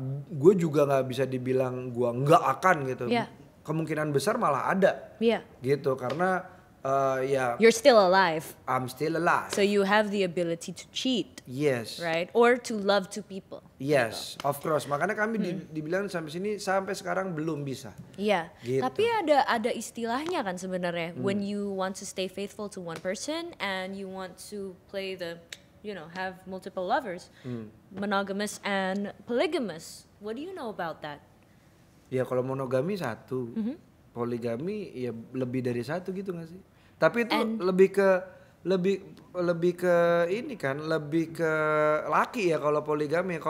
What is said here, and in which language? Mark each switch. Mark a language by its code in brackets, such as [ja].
[id] Gue juga nggak bisa dibilang gue nggak akan gitu. [en] Yeah. [id] Kemungkinan besar malah ada. [en] Yeah. [id] Gitu karena [en] you're still alive. I'm still alive. So you have the ability to cheat. Yes. Right? Or to love two people. Yes, of course. [id] Makanya kami dibilang sampai sekarang belum bisa. Iya. Gitu. Tapi ada istilahnya kan sebenarnya. [en] When you want to stay faithful to one person and you want to play have multiple lovers, monogamous and polygamous. What do you know about that? [id] Ya kalau monogami satu, poligami ya lebih dari satu gitu nggak sih? Tapi itu lebih ke ini kan, lebih ke laki ya kalau poligami.